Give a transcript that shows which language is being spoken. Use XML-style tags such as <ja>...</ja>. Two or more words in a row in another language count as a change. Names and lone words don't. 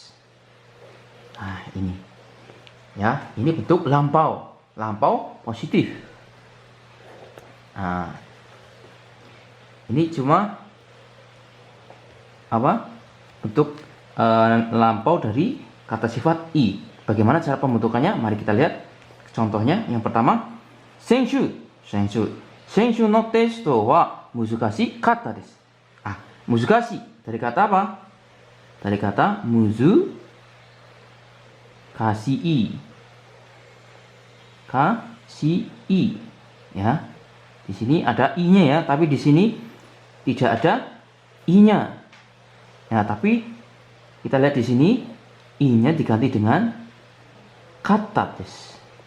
<id>Nah, ini ya, ini bentuk lampau positif. Nah, ini cuma apa? Bentuk lampau dari kata sifat i. Bagaimana cara pembentukannya? Mari kita lihat contohnya. Yang pertama,</id> <ja>先週のテストは難しかったです.</ja> <id>Muzukashi dari kata apa? Dari kata muzu kasih ya. Di sini ada i-nya ya, tapi di sini tidak ada i-nya. Nah, tapi kita lihat di sini i-nya diganti dengan kata desu.</id>